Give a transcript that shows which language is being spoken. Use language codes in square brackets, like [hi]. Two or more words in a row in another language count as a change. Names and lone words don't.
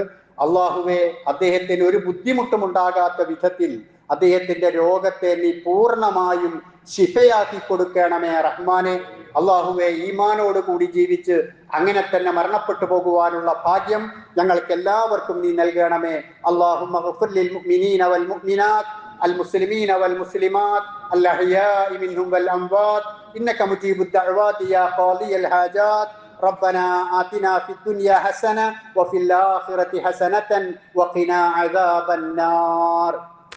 [ml] അള്ളാഹുവേ, അദ്ദേഹത്തിന് ഒരു ബുദ്ധിമുട്ടും ഉണ്ടാകാത്ത വിധത്തിൽ അദ്ദേഹത്തിന്റെ രോഗത്തെ നീ പൂർണ്ണമായും ശിഫയാക്കി കൊടുക്കണമേ റഹ്മാനെ. അള്ളാഹുവെ, ഈമാനോട് കൂടി ജീവിച്ച് അങ്ങനെ തന്നെ മരണപ്പെട്ടു പോകുവാനുള്ള ഭാഗ്യം ഞങ്ങൾക്ക് എല്ലാവർക്കും നീ നൽകണമേ. [ar] اللهم اغفر للمؤمنين والمؤمنات المسلمين والمسلمات الأحياء منهم والأموات إنك مجيب الدعوات يا قاضي الحاجات. ربنا آتنا في الدنيا حسنة وفي الآخرة حسنة وقنا عذاب النار.